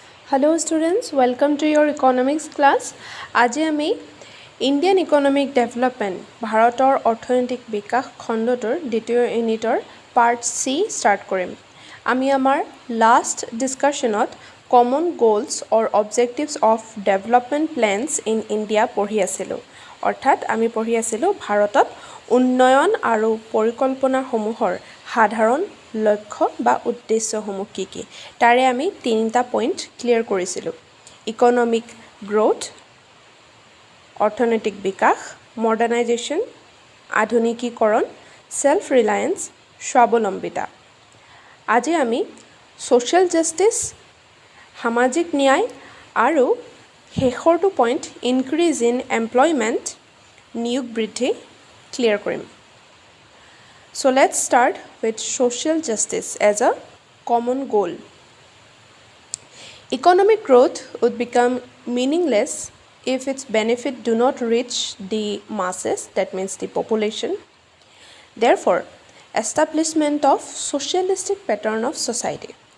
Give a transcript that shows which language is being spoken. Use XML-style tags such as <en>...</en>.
<en>Hello students, welcome to your economics class.</en> <as>আজি আমি</as> <en>Indian economic development</en> <as>ভাৰতৰ অৰ্থনৈতিক বিকাশ খণ্ডটোৰ দ্বিতীয় ইউনিটৰ</as> <en>part C start</en> <as>কৰিম। আমি আমাৰ</as> <en>last ডিছকাশ্যনত common goals or objectives of development plans in India</en> <as>পঢ়ি আছিলোঁ। অৰ্থাৎ আমি পঢ়ি আছিলোঁ ভাৰতত উন্নয়ন আৰু পৰিকল্পনাসমূহৰ সাধাৰণ লক্ষ্য বা উদ্দেশ্যসমূহ কি কি। তাৰে আমি তিনিটা পইণ্ট ক্লিয়াৰ কৰিছিলোঁ।</as> <en>economic growth,</en> <as>অৰ্থনৈতিক বিকাশ,</as> <en>modernisation,</en> <as>আধুনিকীকৰণ,</as> <en>self reliance,</en> <as>স্বাৱলম্বিতা। আজি আমি</as> <en>social justice,</en> <as>সামাজিক ন্যায় আৰু শেষৰটো পইণ্ট</as> <en>increase in employment,</en> <as>নিয়োগ বৃদ্ধি ক্লিয়াৰ কৰিম।</as> <en>So let's start with social justice as a common goal. Economic growth would become meaningless if its benefit do not reach the masses, that means the population. Therefore, establishment of socialistic pattern of society.</en>